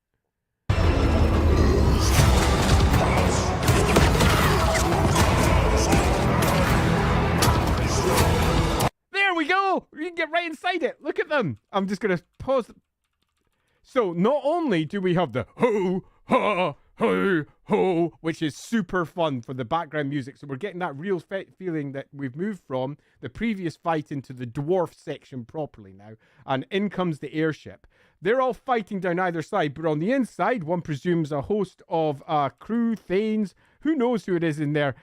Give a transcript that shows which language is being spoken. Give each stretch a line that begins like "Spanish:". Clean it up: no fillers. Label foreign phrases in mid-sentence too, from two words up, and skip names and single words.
English: There we go. We can get right inside it. Look at them. I'm just going to pause. So not only do we have the ho, ha, ho, ho, which is super fun for the background music. So we're getting that real feeling that we've moved from the previous fight into the dwarf section properly now. And in comes the airship. They're all fighting down either side, but on the inside, one presumes a host of crew, thanes, who knows who it is in there.